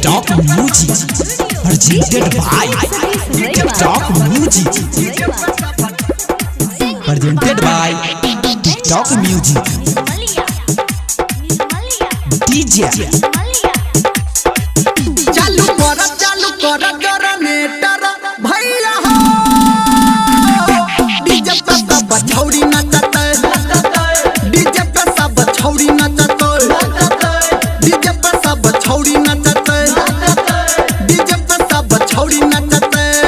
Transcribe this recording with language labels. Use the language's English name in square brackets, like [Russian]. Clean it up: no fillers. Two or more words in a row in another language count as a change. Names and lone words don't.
[English] Music presented by TikTok Music presented by TikTok Music DJ [Bhojpuri] चालू कर जनरेटर भैया हो डीजे पे सब छौड़ी नचते डीजे पे सब छौड़ी नचते डीजे पे सब छौड़ी नचते डीजे पे सब छौड़ी नचते